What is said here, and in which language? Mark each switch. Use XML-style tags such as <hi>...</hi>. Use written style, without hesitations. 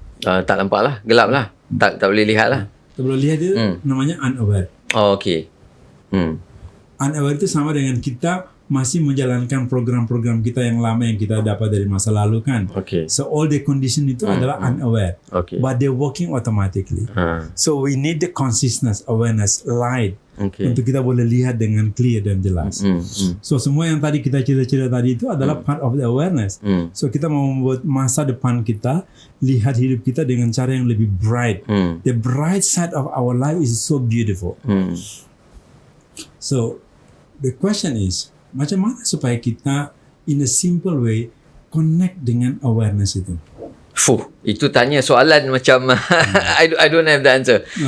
<ms>Tak nampak lah, gelap lah. Tak boleh lihat lah. Tak boleh lihat itu namanya unaware. Oh, okay. Unaware itu sama dengan kita masih menjalankan program-program kita yang lama yang kita dapat dari masa lalu kan. Okay.</ms> <en>So all the condition</en> <ms>itu adalah</ms> <en>unaware. Okay. But they're working automatically. So we need the consciousness, awareness, light. Okay.</en> <ms>Untuk kita boleh lihat dengan clear dan jelas. So semua yang tadi kita cerita tadi itu adalah</ms> <en>part of the awareness.</en> <ms>So kita mau membuat masa depan kita, lihat hidup kita dengan cara yang lebih bright.</ms> <en>The bright side of our life is so beautiful. So the question is,</en> <ms>macam mana supaya kita</ms> <en>in a simple way connect dengan awareness itu?</en> <ms>Itu tanya soalan macam</ms> <en>I don't have the answer.</en>